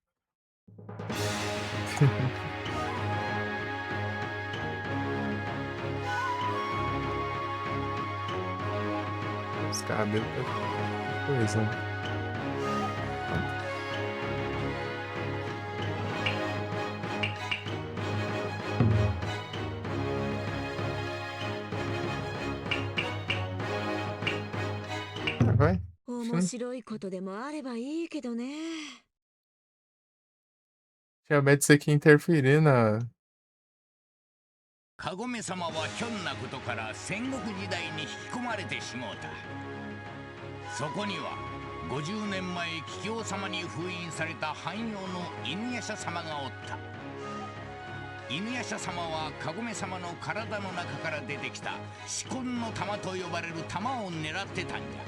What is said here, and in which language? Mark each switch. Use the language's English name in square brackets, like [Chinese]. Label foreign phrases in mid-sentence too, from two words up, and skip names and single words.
[Portuguese] Os cabelos tá coisa, né? Vai. [Japanese] 面白いことでもあればいいけどね。 [Portuguese] Tinha medo disso aqui interferir na. [Japanese] カゴメ様はひょんなことから戦国時代に引き込まれてしもうた。そこには50年前桔梗様に封印された汎用の犬夜叉様がおった。犬夜叉様はカゴメ様の体の中から出てきた四魂の玉と呼ばれる玉を狙ってたんじゃ。